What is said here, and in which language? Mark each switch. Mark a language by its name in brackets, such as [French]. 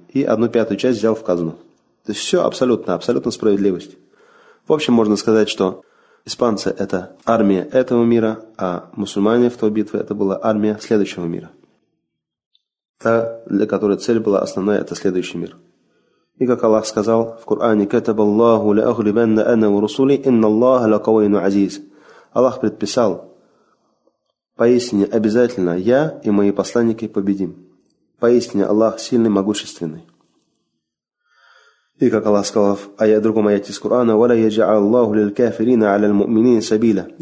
[Russian] И одну пятую часть взял в казну. То есть все абсолютно, абсолютно справедливость. В общем, можно сказать, что испанцы – это армия этого мира, а мусульмане в той битве – это была армия следующего мира. Та, для которой цель была основная – это следующий мир. И как Аллах сказал в Коране, [Arabic] كَتَبَ اللَّهُ لَأَغْلِبَنَّ أَنَا وَرُسُولِي إِنَّ اللَّهَ لَقَوَيْنُ عَزِيزٌ. [Russian] Аллах предписал, поистине обязательно я и мои посланники победим. Поистине Аллах сильный, могущественный. И как Аллах сказал в другом аяте из Корана, [Arabic] وَلَا يَجْعَلَ اللَّهُ لِلْكَافِرِينَ عَلَى الْمُؤْمِنِينَ سَبِيلًا.